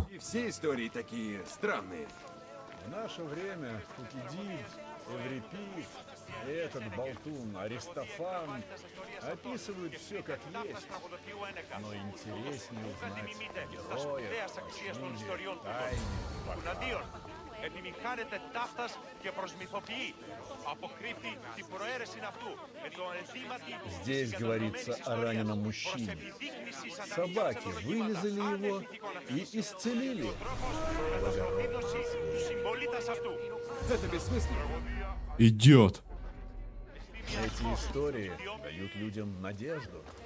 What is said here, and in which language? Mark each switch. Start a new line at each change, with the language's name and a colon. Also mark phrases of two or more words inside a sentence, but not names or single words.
Russian: И все истории такие странные. В наше время Фукидид, Эврипид и этот болтун Аристофан описывают все как есть. Но интереснее узнать о героях, о чуде, тайне, богах.
Greek: Επιμηχάνεται ταύτας και προσμυθοποιεί. Αποκρύπτει την προαίρεση αυτού με το ενθύματι.
Russian: Здесь говорится о раненом мужчине. Собаки вылезали его и исцелили. Это бессмысленно. Идет. Эти истории дают людям надежду.